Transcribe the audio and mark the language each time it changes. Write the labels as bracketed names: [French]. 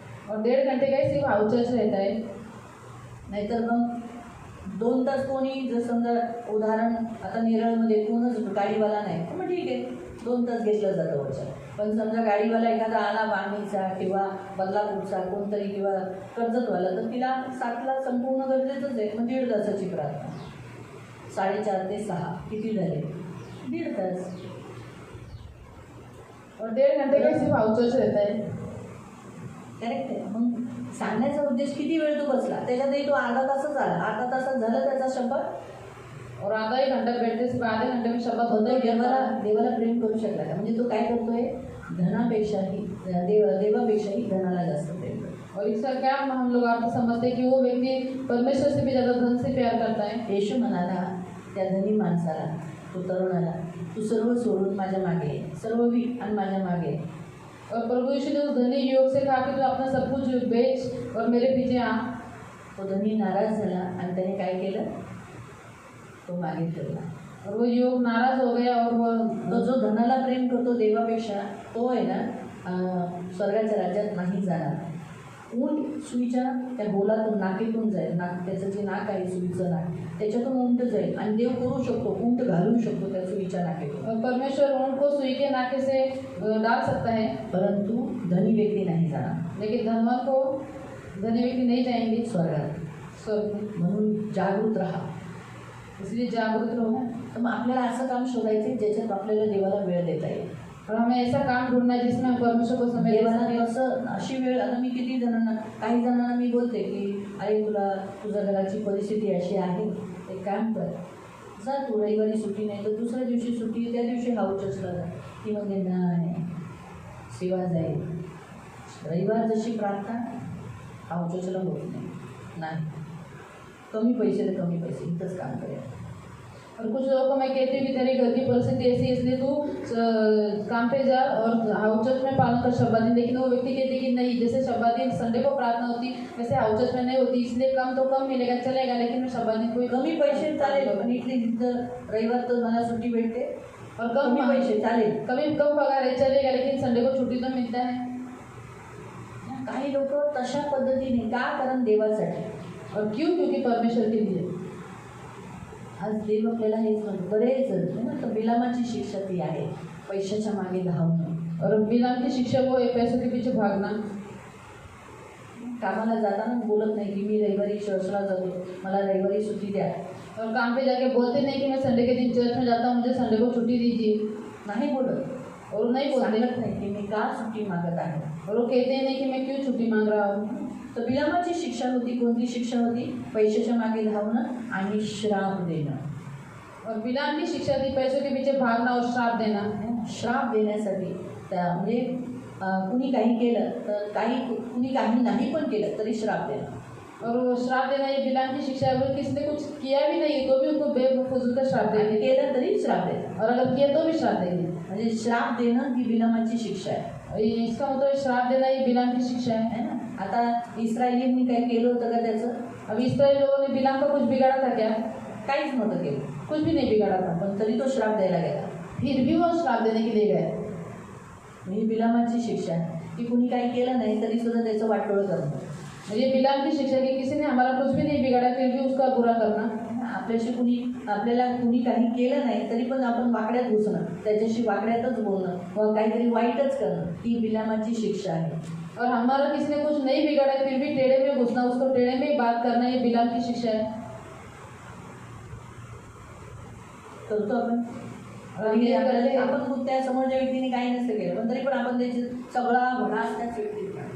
[Hindi] और 1.5 घंटे का ही सिर्फ हाउचर्च रहता है. [Marathi] नाहीतर मग 2 तास कोणी जर समजा उदाहरण आता नेरळमध्ये कोणच गाडीवाला नाही तर मग ठीक आहे 2 तास घेतलं जातं वचन. पण समजा गाडीवाला एखादा आला वांगीचा किंवा बदलापूरचा कोणतरी किंवा कर्जतवाला तर तिला 7ला संपूर्ण गरजेचंच आहे. मग 1.5 तासाची प्रार्थना. 4:30 ते 6 किती झाले? 1.5 तास. [Hindi] और 1.5 घंटे का ही सिर्फ हाउचर्च रहता है. [Marathi] करेक्ट आहे. मग सांगण्याचा उद्देश किती वेळ तो बसला त्याच्यातही तो अर्धा तासच आला. अर्धा तासात झालं त्याचा शपथ [Hindi] और आधा ही घंटा बैठते सिर्फ आधे घंटे में शपथ होता तो है. [Marathi] देवाला प्रेम करू शकला का? म्हणजे तो काय करतोय धनापेक्षाही देवापेक्षाही धनाला जास्त प्रेम करतो. [Hindi] और इसका क्या हम लोग अर्थ समझते हैं कि वो व्यक्ति परमेश्वर से भी ज़्यादा धन से प्यार करता है. [Marathi] येशू म्हणाला त्या धनी माणसाला तो तरुणाला तू सर्व सोडून माझ्या मागे ये. सर्व विक आणि माझ्या मागे ये. [Hindi] और प्रभु यीशु ने उस धनी युवक से कहा कि तू अपना सब कुछ बेच और मेरे पीछे आ. [Marathi] तो धनी नाराज झाला आणि त्याने काय केलं तो मागे फिरला. [Hindi] और वो युवक नाराज हो गया और वो [Marathi] तो जो धनाला प्रेम करतो देवापेक्षा तो आहे ना स्वर्गाच्या राज्यात नाही जाणार. ऊंट सुईच्या त्या गोलातून नाकेतून जाईल. त्याचं जे नाक आहे सुईचं नाक त्याच्यातून उंट जाईल आणि देव करू शकतो उंट घालू शकतो त्या सुईच्या नाकेतून. [Hindi] और परमेश्वर ऊँट को सुई के नाके से डाल सकता है. [Marathi] परंतु धनी व्यक्ती नाही जाणार [Hindi] लेकिन धनवान को धनी व्यक्ति नहीं जाएंगे [Marathi] स्वर्गात. [Hindi] स्वर्ग में. [Marathi] म्हणून जागृत राहा. [Hindi] इसलिए जागरूक रहो. [Marathi] तर मग आपल्याला असं काम शोधायचं ज्याच्यात आपल्याला देवाला वेळ देता येईल. [Hindi] और हमें ऐसा काम ढूंढना है जिसमें हम परमेश्वर को समय दे [Marathi] देवाला [Hindi] सकें. [Marathi] कसं अशी वेळ आता मी किती जणांना काही जणांना मी बोलते की अरे तुझ्या घराची परिस्थिती अशी आहे एक काम कर जा तू रविवारी सुट्टी नाही तर दुसऱ्या दिवशी सुट्टी त्या दिवशी हाऊचर्सला जा. ती म्हणजे नाही सेवा जाईल. रविवार जशी प्रार्थना हाऊचर्सला होत नाही. कमी पैसे तर कमी पैसे इथंच काम करेल. [Hindi] और कुछ लोगों को मैं कहती हूँ कि तेरी घर की परिस्थिति ऐसी है इसलिए तू काम पे जा और हाउस चर्च में पालन कर शब्बा दिन. लेकिन वो व्यक्ति कहते कि नहीं जैसे शब्बा दिन संडे को प्रार्थना होती वैसे हाउस चर्च में नहीं होती इसलिए कम तो कम मिलेगा चलेगा लेकिन मैं शब्बा दिन कोई [Marathi] कमी पैसे चालेल पण इथली जर रविवार तर मला सुट्टी भेटते [Hindi] और [Marathi] कमी पैसे चालेल. [Hindi] कभी कम पगार है चलेगा लेकिन संडे को छुट्टी तो मिलता है. [Marathi] काही लोक तशा पद्धतीने का कारण देवासाठी. [Hindi] और क्यों? क्योंकि परमेश्वर के लिए. [Marathi] आज देव आपल्याला हेच म्हणतो. बरेच जण ना तर बिलामाची शिक्षा ती आहे पैशाच्या मागे धावणं. [Hindi] और बिलाम की शिक्षा वो है पैसों के पीछे भागना. [Marathi] कामाला जाताना बोलत नाही की मी रविवारी चर्चला जातो मला रविवारी सुट्टी द्या. [Hindi] और काम पे जाके बोलते नहीं कि मैं संडे के दिन चर्च में जाता हूँ मुझे संडे को छुट्टी दीजिए. [Marathi] नाही बोलत. [Hindi] और नहीं बोलते [Marathi] सांगत नाही की मी का सुट्टी मागत आहे. [Hindi] और वो कहते हैं नहीं कि मैं क्यों छुट्टी मांग रहा हूँ. [Marathi] तर बिलामाची शिक्षा होती. कोणती शिक्षा होती? पैशाच्या मागे धावणं आणि श्राप देणं. [Hindi] और बिलाम की शिक्षा थी पैसों के पीछे भागना और श्राप देना. [Marathi] श्राप देण्यासाठी त्या म्हणजे कुणी काही केलं तर कुणी काही नाही पण केलं तरी श्राप देणं. [Hindi] और वो श्राप देना ये बिलाम की शिक्षा है. वो किसी ने कुछ किया भी नहीं तो भी उनको बेफजूल का श्राप [Marathi] आणि [Hindi] देंगे [Marathi] केलं तरी श्राप देणं. [Hindi] और अगर किया तो भी श्राप देंगे. [Marathi] म्हणजे श्राप देणं ही बिलामाची शिक्षा आहे. [Hindi] और इसका मतलब श्राप देना ये बिलाम की शिक्षा है ना. [Marathi] आता इस्रायलींनी काही केलं होतं का त्याचं? [Hindi] अब इस्राएल लोगों ने बिलाम का कुछ बिगाड़ा था क्या? [Marathi] काहीच नव्हतं केलं. [Hindi] कुछ भी नहीं बिगाड़ा था. [Marathi] पण तरी तो श्राप द्यायला गेला. [Hindi] फिर भी वो श्राप देने के लिए गए. [Marathi] ही बिलामाची शिक्षा आहे की कुणी काही केलं नाही तरी सुद्धा त्याचं वाटोळं करणं. [Hindi] ये बिलाम की शिक्षा कि किसी ने हमारा कुछ भी नहीं बिगाड़ा फिर भी उसका बुरा करना. [Marathi] आपल्याला कुणी काही केलं नाही तरी पण आपण वाकड्यात घुसणं त्याच्याशी वाकड्यातच बोलणं किंवा काहीतरी वाईटच करणं ही बिलामाची शिक्षा आहे. [Hindi] और हमारा किसी ने कुछ नहीं बिगाड़ा फिर भी टेढ़े में घुसना उसको टेढ़े में बात करना ये बिलाम की शिक्षा है. [Marathi] करतो आपण. आपण खूप त्या समोरच्या व्यक्तीने काही नसतं केलं पण तरी पण आपण त्याची सगळा भडास त्याच व्यक्तीने